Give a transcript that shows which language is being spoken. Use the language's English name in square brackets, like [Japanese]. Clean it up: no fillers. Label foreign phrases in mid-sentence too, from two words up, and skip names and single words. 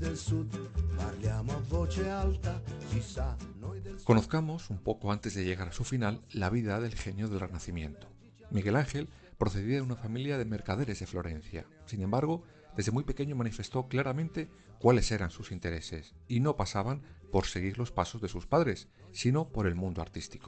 [Italian] del sud parliamo a voce alta, si sa, noi del sud... [Spanish] Conozcamos, un poco antes de llegar a su final, la vida del genio del Renacimiento. Miguel Ángel procedía de una familia de mercaderes de Florencia. Sin embargo, desde muy pequeño manifestó claramente cuáles eran sus intereses, y no pasaban por seguir los pasos de sus padres, sino por el mundo artístico.